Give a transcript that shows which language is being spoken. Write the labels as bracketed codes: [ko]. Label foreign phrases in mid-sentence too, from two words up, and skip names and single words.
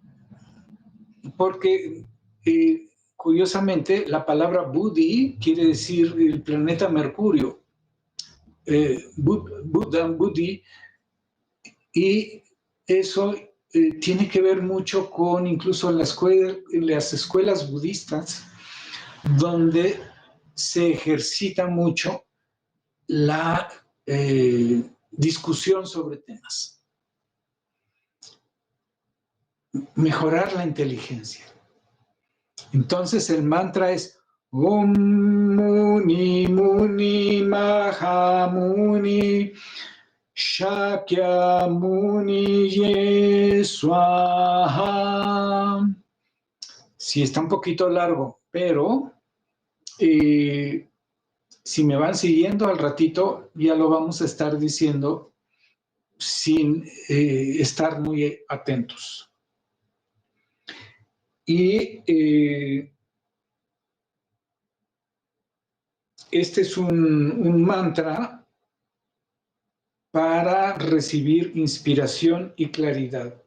[es] porque curiosamente la palabra Budi quiere decir el planeta Mercurio, Buddha, Budi, y eso tiene que ver mucho con incluso en las escuelas budistas, donde se ejercita mucho la discusión sobre temas. Mejorar la inteligencia. Entonces el mantra es [sa] Om Muni Muni Maha Muni Shakya Muni Ye Swaha. [es] Sí, está un poquito largo, pero si me van siguiendo al ratito, ya lo vamos a estar diciendo sin estar muy atentos. Y este es un mantra para recibir inspiración y claridad.